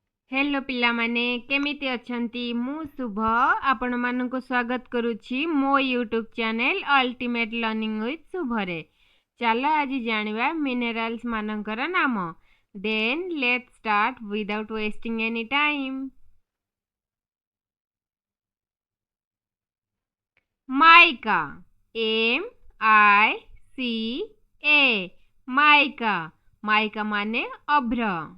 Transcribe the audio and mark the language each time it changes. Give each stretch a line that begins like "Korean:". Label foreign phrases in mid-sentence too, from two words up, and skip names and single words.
Odia: ହେଲୋ ପିଲା ମାନେ କେମିତି ଅଛନ୍ତି ମୁଁ ଶୁଭ ଆପଣ ମାନଙ୍କୁ ସ୍ୱାଗତ କରୁଛି ମୋ
English: YouTube channel
Odia: अल्टीमेट लर्निंग विथ शुभ रे। ଚାଲ ଆଜି ଜାଣିବା ମିନେରାଲ୍ସ ମାନଙ୍କର ନାମ।
English: Then let's start without wasting any time.
Odia: ମାଇକା ଏମ ଆଇ ସି ଏ ମାଇକା ମାଇକା ମାନେ ଅଭ୍ର।